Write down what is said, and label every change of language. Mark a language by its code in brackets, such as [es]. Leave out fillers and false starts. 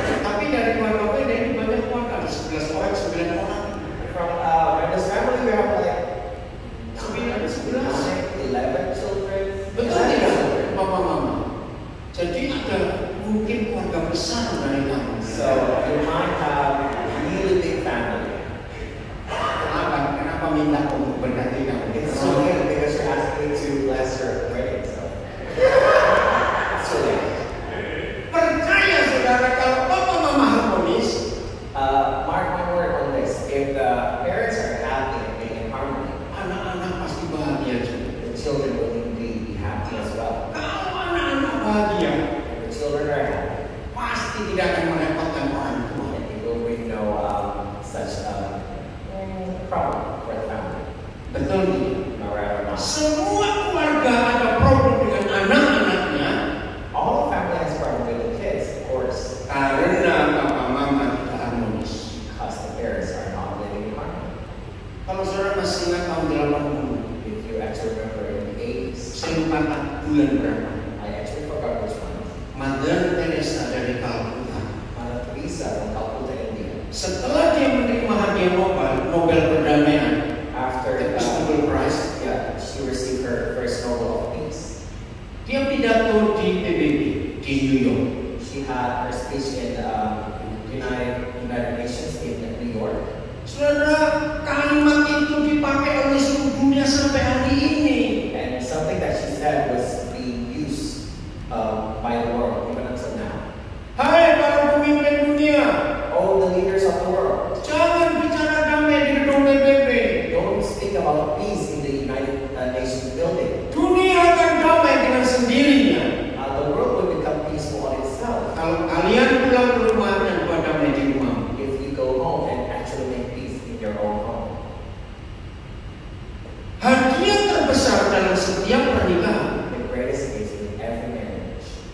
[id] tapi dari keluarga gue Randy banyak keluarga, ada 11 orang, 9 orang. [en] From Brenda's family, we have like 11. 11 children. [id] Betul 11 tidak, [en] children. [id] papa mama? Jadi ada mungkin keluarga besar dari kamu. [en] So you might have a really big family. [id] Kenapa minta untuk berganti kamu? [en] It's so late because you're asking me to bless your wedding. So it's so late. [id] Percaya saudara kalau papa mama harmonis, [en] Mark my word on this. If the parents are happy and being in harmony, [id] anak-anak pasti bahagia juga. [en] the children will indeed be happy as well. [id] Kalau anak-anak bahagia, [en] If the children are happy, [id] pasti tidak akan merepotkan orang tua. [en] and it will bring no such problem for the family. [id] Betul tidak? [en] Am I right or not? [id] Semua keluarga ada problem dengan anak-anaknya [en] All family has problem with the kids, of course, [id] karena papa mama tidak harmonis. [en] because the parents are not living in harmony. [id] Kalau saudara masih ingat tahun 80, [en] If you actually remember in the 80s, [id] saya lupa bulan berapa. [en] I actually forgot which one. [id] Mother Teresa dari Calcutta. [en] Mother Teresa from Calcutta, India. [id] Setelah dia menerima hadiah Nobel perdamaian, [en] After Nobel Prize, she received her first Nobel of Peace. [id] dia pidato di PBB di New York. [en] She had her speech in United Nations in New York. [id] Saudara, kalimat itu dipakai oleh seluruh dunia sampai hari ini. [en] And something that she said was being used by the world even until now. [id] Hai para pemimpin dunia, [en] Oh, the leaders of the world, [id] jangan bicara damai di gedung PBB. [en] don't speak about peace in the United Nations building. [id] Dunia akan damai dengan sendirinya. [en] The world will become peaceful on itself [id] Kalau kalian pulang ke rumah dan buat damai di rumah. [en] if you go home and actually make peace in your own home. [id] Hadiah terbesar dalam setiap pernikahan [en] The greatest gift in every marriage